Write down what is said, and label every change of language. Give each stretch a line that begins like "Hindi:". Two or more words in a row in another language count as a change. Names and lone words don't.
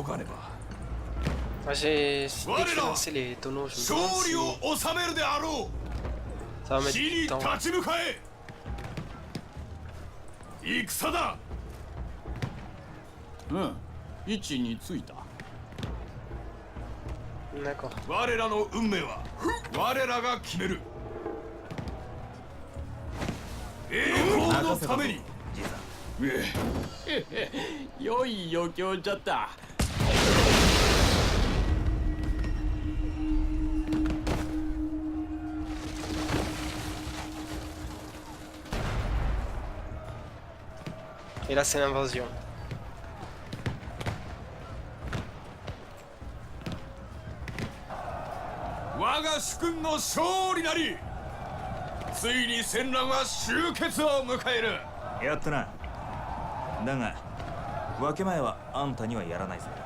Japanese: 急がねば。
French: Moi, j'ai dès que j'ai lancé les tonneaux, je me demande
Japanese: 勝利
French: si
Japanese: を収めるであろ
French: ça va
Japanese: う。
French: mettre
Japanese: 死に
French: du
Japanese: 立
French: temps.
Japanese: ち向かえ。戦だ。うん、位置についた。
French: D'accord.
Japanese: 我らの運命は我らが決める。栄光のために。じいさん。良い余興じゃった。
French: Et là, c'est l'invasion.
Japanese: 我が主君の勝利なり。ついに戦乱は終結を迎える。やったな。だが分け前はあんたにはやらないぜ。